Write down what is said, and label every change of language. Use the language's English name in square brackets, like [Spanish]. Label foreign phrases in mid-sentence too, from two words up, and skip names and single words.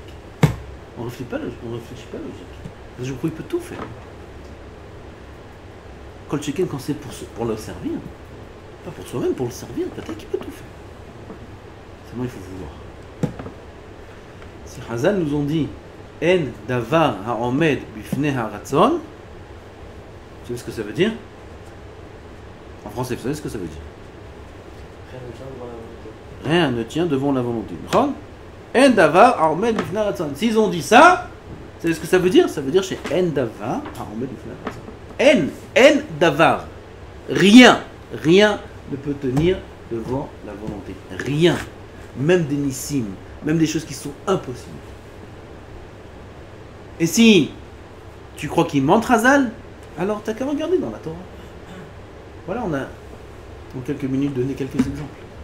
[French] On ne réfléchit pas logique. Je crois qu'il peut tout faire. Quand le chicken, quand c'est pour le servir, pas pour soi-même, pour le servir, peut-être qu'il peut tout faire. Seulement il faut vouloir. Si Hazal nous ont dit [Hebrew] אין דבר העומד בפני הרצון, [French] vous savez ce que ça veut dire? En français, vous savez ce que ça veut dire? Rien ne tient devant la volonté. [Hebrew] אין דבר העומד בפני הרצון. [French] S'ils ont dit ça, vous savez ce que ça veut dire? Ça veut dire chez [Hebrew] אין דבר העומד בפני הרצון. אין דבר. [French] Rien ne peut tenir devant la volonté. Rien. Même des nissim, même des choses qui sont impossibles. Et si tu crois qu'il ment, Hazal, Alors t'as qu'à regarder dans la Torah. Voilà, on a en quelques minutes donné quelques exemples.